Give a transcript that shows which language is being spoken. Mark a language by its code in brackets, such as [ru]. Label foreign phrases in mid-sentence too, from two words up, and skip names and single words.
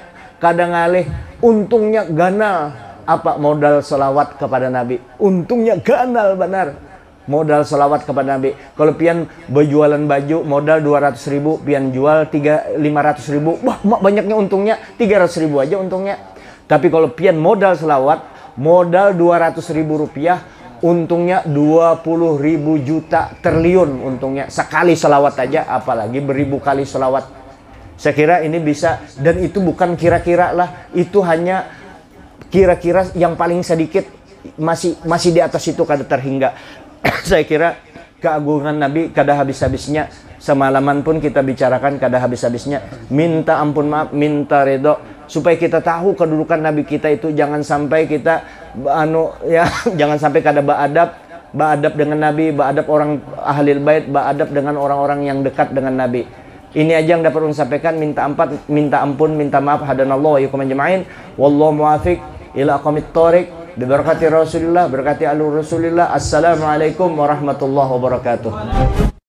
[bjn] Kadang ngalih, untungnya ganal. Apa modal selawat kepada Nabi? Untungnya ganal benar. Modal selawat kepada Nabi. Kalau pian berjualan baju modal 200.000, pian jual 500.000. [id] Wah, banyaknya untungnya 300.000 aja untungnya. [bjn] Tapi kalau pian modal selawat, modal 200.000 rupiah, untungnya 20.000 juta triliun untungnya. [id] Sekali selawat aja, apalagi beribu kali selawat. Saya kira ini bisa, dan itu bukan kira-kira lah. [bjn] Itu hanya kira-kira yang paling sedikit, masih di atas itu kada terhingga. Saya kira keagungan Nabi kada habis-habisnya. Semalaman pun kita bicarakan kada habis-habisnya. Minta ampun maaf, minta ridho, supaya kita tahu kedudukan Nabi kita itu. Jangan sampai kita jangan sampai kada beadab dengan Nabi, beadab orang [ar] أهل البيت, [id] beadab dengan orang-orang yang dekat dengan Nabi. Ini aja yang dapat saya sampaikan. Minta ampun, minta maaf. [ar] هدانا الله وإياكم أجمعين. والله الموفق إلى أقوم الطريق. ببركة رسول الله, [bjn] berkati alur [ar] Rasulillah. السلام عليكم ورحمة الله وبركاته.